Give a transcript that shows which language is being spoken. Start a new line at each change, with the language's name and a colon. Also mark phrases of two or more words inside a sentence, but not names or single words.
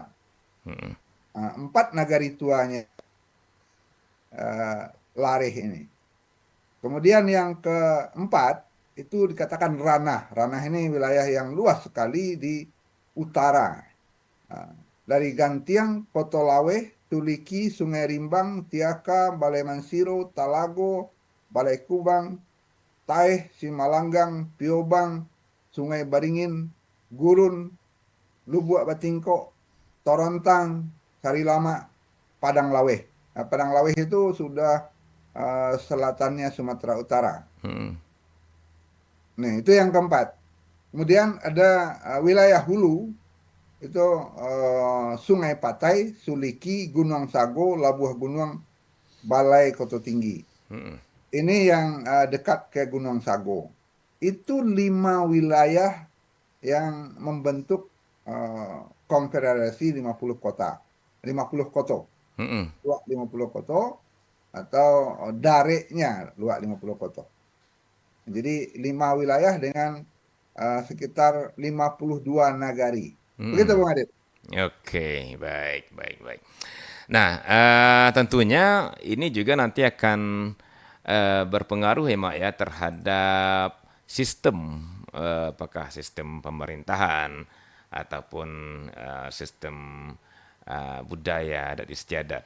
Indonesian: Mm-mm. Nah, empat nagari tuanya eh, Lareh ini. Kemudian yang keempat itu dikatakan ranah. Ranah ini wilayah yang luas sekali di utara. Nah, dari Gantiang, Kotolaweh, Tuliki, Sungai Rimbang, Tiaka, Balai Mansiro, Talago, Balai Kubang, Taeh, Simalanggang, Piobang, Sungai Baringin, Gurun, Lubuk Batingko, Torontang, Sarilama, Padang Laweh. Nah, Padang Laweh itu sudah selatannya Sumatera Utara. Mm-mm. Nah, itu yang keempat. Kemudian ada wilayah hulu, itu Sungai Patai, Suliki, Gunung Sago, Labuh Gunung, Balai Koto Tinggi. Mm-mm. Ini yang dekat ke Gunung Sago. Itu 5 wilayah yang membentuk konfederasi 50 kota. 50 koto. Mm-mm. Luak 50 koto atau dareknya luak 50 koto. Jadi 5 wilayah dengan sekitar 52 nagari. Begitu Mm-mm. Bung Adit. Oke, baik, baik, baik. Nah, tentunya ini juga nanti akan berpengaruh ya, Mak ya, terhadap sistem, apakah sistem pemerintahan ataupun sistem budaya adat istiadat.